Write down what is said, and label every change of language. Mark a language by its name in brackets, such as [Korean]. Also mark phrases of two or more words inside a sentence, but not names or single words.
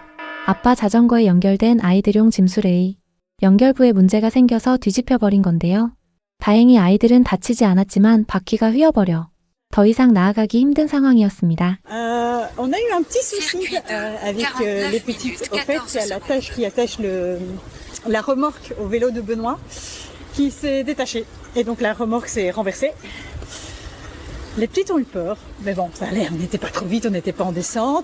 [Korean] 아빠 자전거에 연결된 아이들용 짐수레이 연결부에 문제가 생겨서 뒤집혀 버린 건데요. 다행히 아이들은 다치지 않았지만 바퀴가 휘어버려 더 이상 나아가기 힘든 상황이었습니다. [French] On a eu un petit souci avec les petites. Au fait, il y a l'attache qui attache la remorque au vélo de Benoît qui s'est détachée. Et donc la remorque s'est renversée. Les petites ont eu peur, mais bon, ça allait, on n'était pas trop vite, on n'était pas en descente.